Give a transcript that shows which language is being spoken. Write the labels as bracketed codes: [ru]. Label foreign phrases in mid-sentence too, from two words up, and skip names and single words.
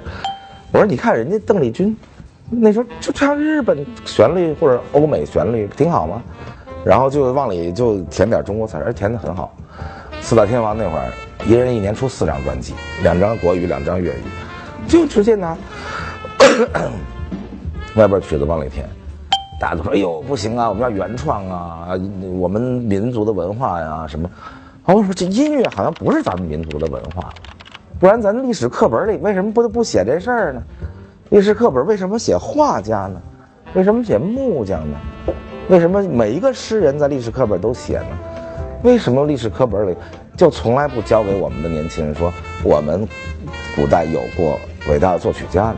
[zh] 我說你看人家鄧麗君那時候就唱日本旋律或者歐美旋律挺好嗎？然後就往里就填點中國詞兒，填得很好。四大天王那会兒，一人1年出4張专輯，2張國語，2張粵語，就直接拿外邊曲子往里填。大家都說：“哎呦，不行啊，我们要原創啊，我們民族的文化呀什麼。” 我說这音樂好像不是咱們民族的文化，不然咱歷史課本裡為什麼不寫這事兒呢？歷史課本為什麼寫畫家呢？為什麼寫木匠呢？為什麼每一個詩人在歷史課本都寫呢？為什麼歷史課本裡就從來不教給我們的年輕人說我們古代有過偉大的作曲家呢？